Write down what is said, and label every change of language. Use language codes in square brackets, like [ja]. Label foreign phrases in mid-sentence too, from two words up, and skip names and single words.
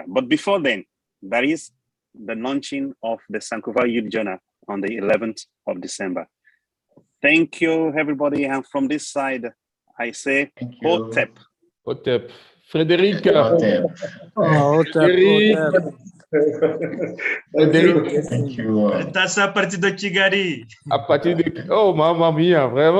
[en] But before then, there is the launching of the Sankova Youth Journal on the 11th of December. Thank you, everybody. And from this side, I say, Hotep. Hotep. Frederica. Hotep. Frederica. Thank you. [pt] Está a partir do Tigari. A partir de... [it] Oh, mamma mia, vraiment.